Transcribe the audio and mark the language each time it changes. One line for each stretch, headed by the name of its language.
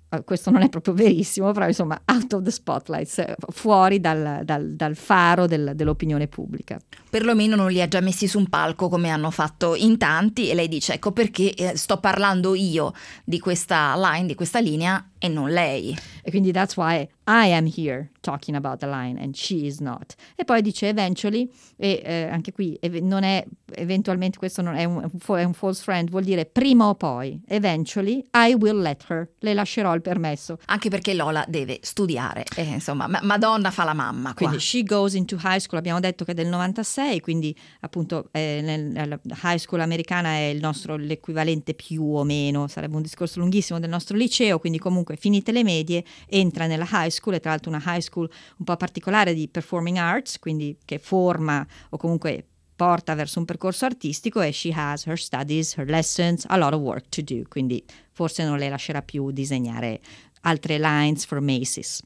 Italian: Questo non è proprio verissimo, però insomma,
English: out of the spotlight,
Italian: fuori dal faro dell'opinione pubblica. Perlomeno non li ha già messi su un palco come hanno fatto in tanti, e lei dice, ecco perché sto parlando io di questa linea e non lei. E quindi
English: that's why I am here talking about the line and she is not.
Italian: E poi dice eventually, anche qui non è eventualmente, questo non è un false friend, vuol dire prima o poi,
English: eventually I will let her,
Italian: le lascerò il permesso. Anche perché Lola deve studiare, insomma, Madonna fa la mamma qua. Quindi
English: she goes into high school,
Italian: abbiamo detto che è del 96, quindi appunto la high school americana è il nostro, l'equivalente più o meno, sarebbe un discorso lunghissimo, del nostro liceo, quindi comunque finite le medie, entra nella high school, e tra l'altro una high school un po' particolare di performing arts, quindi che forma o comunque porta verso un percorso artistico, e
English: she has her studies, her lessons, a lot of work to do,
Italian: quindi forse non le lascerà più disegnare altre
English: lines for Macy's.